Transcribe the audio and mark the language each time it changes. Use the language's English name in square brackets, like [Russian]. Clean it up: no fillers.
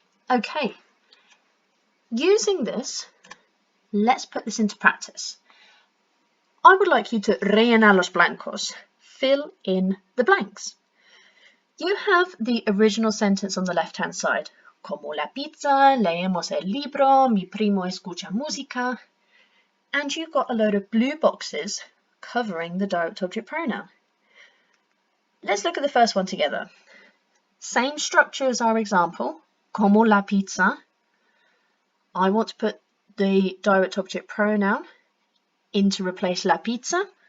[English] Okay, using this, let's put this into practice. I would like you to [Spanish] rellenar los blancos, [English] fill in the blanks. You have the original sentence on the left-hand side. [Spanish] Como la pizza, leemos el libro, mi primo escucha música. [English] And you've got a load of blue boxes covering the direct object pronoun. Let's look at the first one together. Same structure as our example, [Spanish] como la pizza. [English] I want to put the direct object pronoun in to replace la pizza.